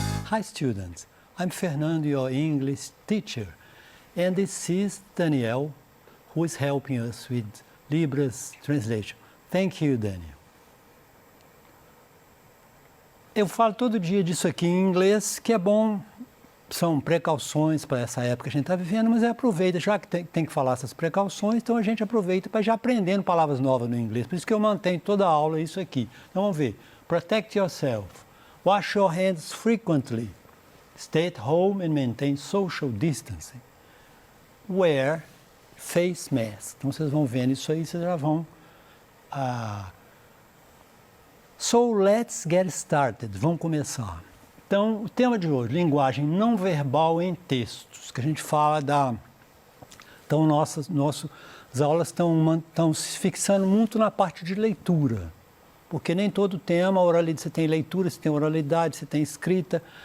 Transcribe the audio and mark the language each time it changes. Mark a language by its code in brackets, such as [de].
[en] Hi students, I'm Fernando, your English teacher, and this is Daniel, who is helping us with Libras translation. Thank you, Daniel. [pt] Eu falo todo dia disso aqui em inglês, que é bom, são precauções para essa época que a gente está vivendo, mas aproveita, já que tem que falar essas precauções, então a gente aproveita para já aprendendo palavras novas no inglês. Por isso que eu mantenho toda a aula isso aqui. Então vamos ver. [en] Protect yourself. Wash your hands frequently. Stay at home and maintain social distancing. Wear face mask. [pt] Então vocês vão vendo isso aí, vocês já vão... [en] So let's get started. [pt] Vamos começar. Então, o tema de hoje, linguagem não verbal em textos, que a gente fala da... Então, as aulas estão se fixando muito na parte de leitura, porque nem todo tema, oralidade, você tem leitura, você tem oralidade, você tem escrita.